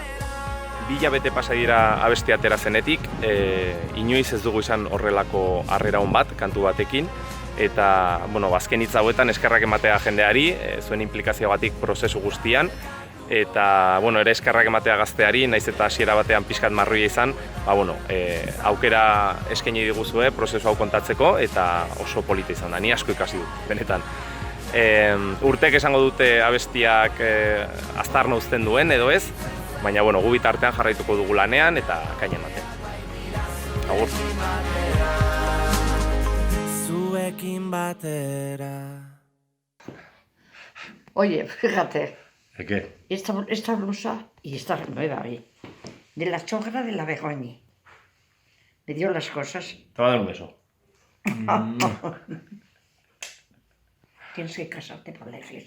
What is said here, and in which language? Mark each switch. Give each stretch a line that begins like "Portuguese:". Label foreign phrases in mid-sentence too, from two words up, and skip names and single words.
Basque: 2 hilabete pasa dira abestia atera zenetik, inoiz ez dugu izan horrelako harrera on bat, kantu batekin, eta, azken hitz hauetan eskerrak ematea jendeari, zuen implikazioagatik prozesu guztian, eta, ere eskerrak ematea gazteari, naiz eta hasiera batean pixkat marroia izan, aukera eskaini diguzue prozesu hau kontatzeko, eta oso polita izan da, ni asko ikasi dut, benetan. Urtek esango dute abestiak aztarna uzten duen, edo ez, baina, gu bitartean jarraituko dugu lanean eta kainen batean. Agur. Zuekin batera.
Spanish: Oye, fíjate. ¿De qué? Esta blusa, y esta nueva hoy, de la sogra de la Begoña. Me dio las cosas. Te va a dar un beso. Tienes que casarte por la iglesia.